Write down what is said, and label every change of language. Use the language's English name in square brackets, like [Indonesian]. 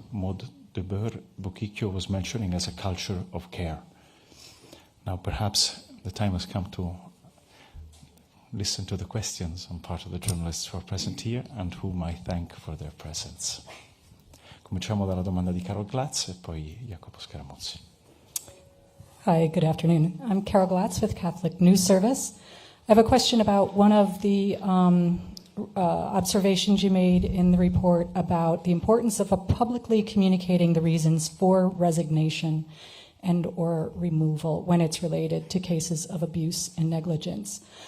[English] Maud de Bourquicchio was mentioning as a culture of care. Now, perhaps the time has come to listen to the questions on part of the journalists who are present here and whom I thank for their presence. [Italian] Cominciamo dalla domanda di Carol Glatz e poi Jacopo Scaramuzzi. [English] Hi, good afternoon. I'm Carol Glatz with Catholic News Service. I have a question about one of the observations you made in the report about the importance of publicly communicating the reasons for resignation and or removal when it's related to cases of abuse and negligence.